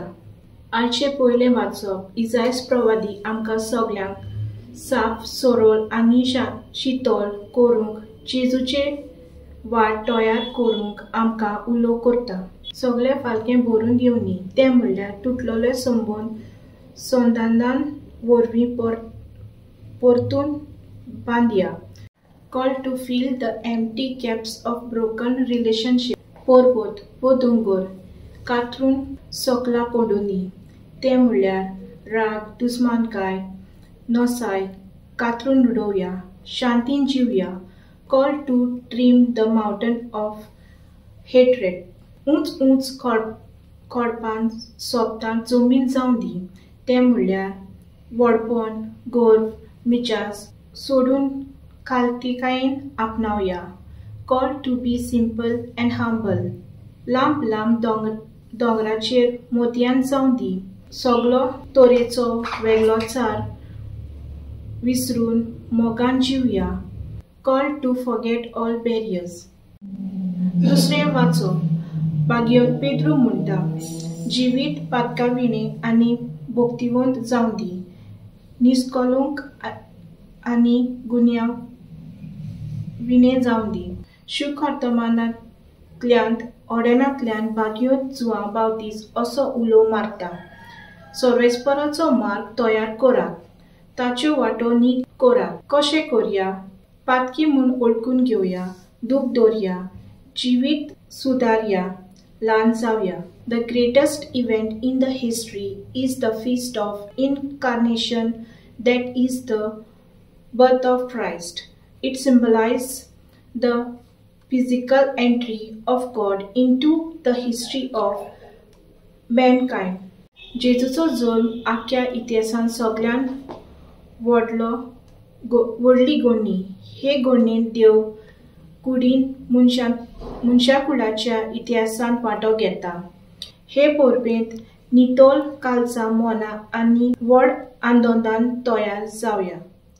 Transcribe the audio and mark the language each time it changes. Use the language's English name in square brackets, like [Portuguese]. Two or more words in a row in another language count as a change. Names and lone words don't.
[Konkani] आयचे पयलें वाचप इसायास प्रवादी आमकां सगल्यांक साफ सरळ आनी शितोल करूंक जेजूचे वाट तयार करूंक आमकां उलो करता। सगळे फालकें भरून येवनी, तें म्हणल्यार तुटलेले संबंदान वरवीं परतून बांदया। [English] Call to fill the empty gaps of broken relationship. [Konkani] पोरबोत वो दोंगर कातरून सोकला पडुनी, तें म्हणल्यार राग, दुस्मानकाय, नोसाय कातरून उडोवया, शांतीन जिवया। [English] Call to trim the mountain of hatred. [Konkani] उंच खोडपान सोबतान जमीन जावन दी, तें म्हणल्यार व्हडपण, गर्व, मिजाज सोडून खालतीकायेन आपणावया। [English] Call to be simple and humble. [Konkani] लांब दोंगराचेर मोतयान जावन दी, सगलो तोरेचो वेगळोचार विसरून मोगान जिवया। [English] Call to forget all barriers. [Konkani] दुसरें वाचप बागयोन पेद्रू म्हणटा, जिवीत पातकाविणें आनी भोक्तिवंत जावन दी, निस्कलंक आनी गुन्यांव विणें जावन दी। शुभवर्तमानांतल्यान ओडेनांतल्यान बागयोन जुवां बावतीस असो उलो मारता। सर्वेस्पराचो मार्ग तयार करात, ताच्यो वाटो नीट करात। कशें करया? पातकी म्हूण ओळखून घेवया, दूख दवरया, जिवीत सुदारया, ल्हान जावया। [English] The greatest event in the history is the feast of incarnation, that is the birth of Christ. It symbolizes the physical entry of God into the history of mankind. [Konkani] जेजूचो जल्म आख्या इतिहासान सगळ्यान व्हडली घडणी। हे घडणेंत देव कुडीन मनशाकुळाच्या इतिहासांत वांटो घेता। हे परबेंत नितोल काळजां मनां आनी व्हड आनंदान तयार जावया।